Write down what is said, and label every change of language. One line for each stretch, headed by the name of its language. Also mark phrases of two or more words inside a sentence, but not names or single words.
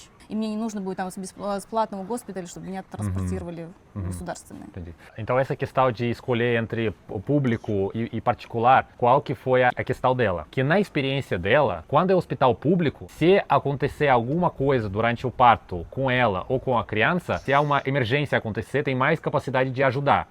Russian: И мне не нужно будет там с платного госпиталя, чтобы меня транспортировали в государственный.
Portuguese: Então essa questão de escolher entre o público e particular, qual que foi a questão dela? Que na experiência dela, quando é hospital público, se acontecer alguma coisa durante o parto com ela ou com a criança, se há uma emergência acontecer, tem mais capacidade de ajudar.